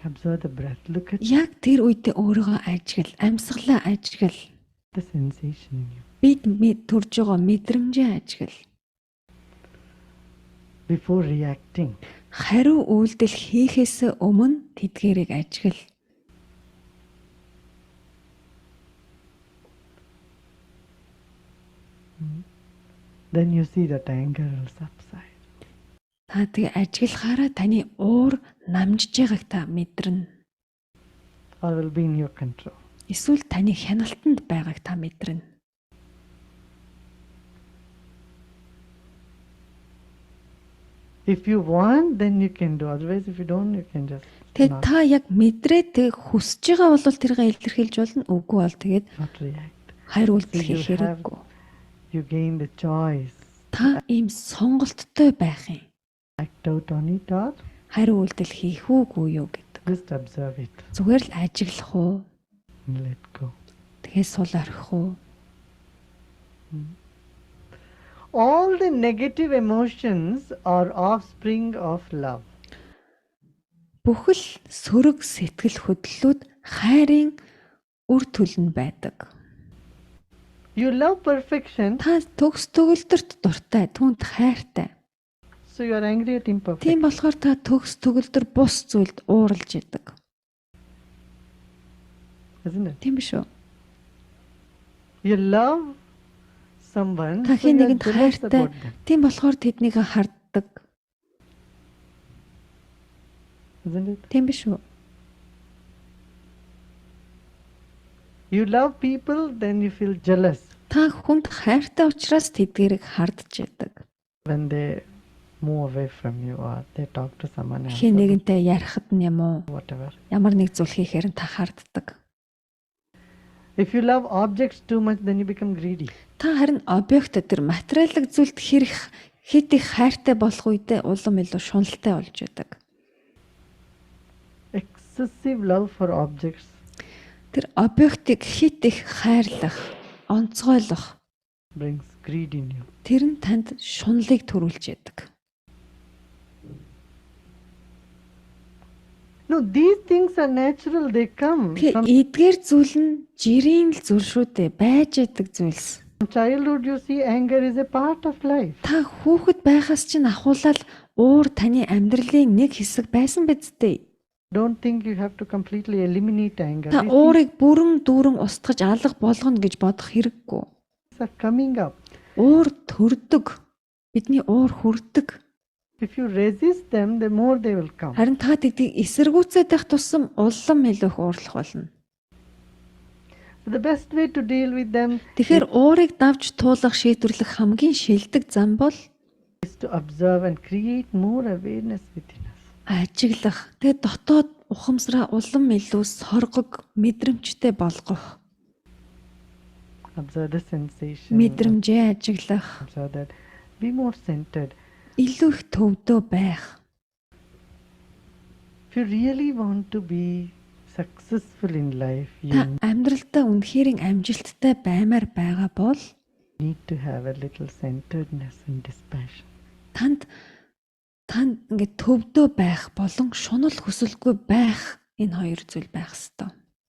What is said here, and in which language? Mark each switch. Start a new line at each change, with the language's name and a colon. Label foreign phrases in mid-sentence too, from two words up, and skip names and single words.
English: Observe the breath. Look at
Mongolian: яг тэр үедээ өөрийгөө ажигл, амьсгалаа ажигл,
English: the sensation in you.
Mongolian: бид төрж байгаа мэдрэмжээ ажигл.
English: Before reacting,
Mongolian: Хариу үйлдэл хийхээс өмнө тэдгэрийг ажигл.
English: then you see that anger will subside.
Mongolian: Та тэгээ ажиглахаараа таны уур намжиж байгааг та мэдэрнэ.
English: Or will be in your control.
Mongolian: Эсвэл таны хяналтанд байгааг та мэдэрнэ.
English: If you want, then you can do. Otherwise, if you don't, you can just
Mongolian: Тэгээд
English: not,
Mongolian: та яг мэдрээд тэг хүсэж байгаа бол тэргээ илэрхийлж болно. Үгүй бол тэгээд
English: not react.
Mongolian: хайр үйлдэл
English: So you
Mongolian: хийх хэрэггүй.
English: You gain the choice.
Mongolian: Та ийм сонголттой байх юм.
English: Act out on it or
Mongolian: Хайр үйлдэл хийх үгүй юу гэдэг.
English: just observe it
Mongolian: Зүгээр л ажиглах уу?
English: and let go.
Mongolian: Тэгээ сул орхих уу?
English: All the negative emotions are offspring of love.
Mongolian: Бүхэл сөрөг сэтгэл хөдлөлүүд хайрын үр төлөнд байдаг.
English: You love perfection,
Mongolian: Та төгс төгөлдөрт дуртай, түүнд хайртай.
English: so you are angry at imperfection.
Mongolian: Тийм болохоор та төгс төгөлдөр бус зүйлд ууралж идэг.
English: Isn't it?
Mongolian: Тийм биш үү?
English: You love someone,
Mongolian: Та
English: so
Mongolian: хэн
English: you are
Mongolian: нэгэнд
English: jealous
Mongolian: хайртай.
English: about them.
Mongolian: Тийм болохоор тэднийг харддаг.
English: Isn't it?
Mongolian: Тийм биш үү?
English: You love people, then you feel jealous
Mongolian: Та хүнд хайртай учраас тэдгэрийг хардж яадаг.
English: when they move away from you or they talk to someone else
Mongolian: Хэн
English: or
Mongolian: нэгэнтэй ярихад нь юм уу?
English: whatever.
Mongolian: Ямар нэг зүйл хийхээр нь та харддаг.
English: If you love objects too much, then you become greedy.
Mongolian: Та харин объект тэр материалын зүйлд хэрэг хэд их хайртай болох үедээ улам илүү шуналтай болж байдаг.
English: Excessive love for objects
Mongolian: Тэр объектыг хэд их хайрлах, онцгойлох
English: brings greed in you.
Mongolian: тэр нь танд шунлыг төрүүлж яадаг.
English: No, these things are natural, they come
Mongolian: Тэгээ
English: from
Mongolian: эдгээр зүйл нь жирийн л зүйл шүү дээ, байж яадаг зүйлс.
English: childhood. You see, anger is a part of life.
Mongolian: Та хүүхэд байхаас чинь ахуулаад уур таны амьдралын нэг хэсэг байсан биз дээ.
English: Don't think you have to completely eliminate anger.
Mongolian: Та
English: These
Mongolian: уурыг бүрэн дүүрэн устгаж алга болгоно гэж бодох хэрэггүй.
English: things are coming up.
Mongolian: Уур төрдөг. Бидний уур хүрдэг.
English: If you resist them, the more they will come.
Mongolian: Харин та тэдгийг эсэргүүцээд байх тусам улам илүү их уурлах болно.
English: So the best way to deal with them
Mongolian: Тэгэхээр уурыг давж туулах шийдвэрлэх хамгийн шилдэг зам бол
English: is to observe and create more awareness within us.
Mongolian: ажиглах. Тэгээд дотоод ухамсараа улам илүү соргог, мэдрэмжтэй болгох.
English: Observe the sensation.
Mongolian: Мэдрэмжээ ажиглах.
English: Observe that. Be more centered.
Mongolian: Илүү их төвдөө байх.
English: If you really want to be successful in life,
Mongolian: Та
English: you
Mongolian: амьдралдаа үнэхээр амжилттай баймаар байгаа бол
English: need to have a little centeredness and dispassion.
Mongolian: танд ингээд төвдөө байх болон шунал хүсэлгүй байх энэ хоёр зүйл байх ёстой.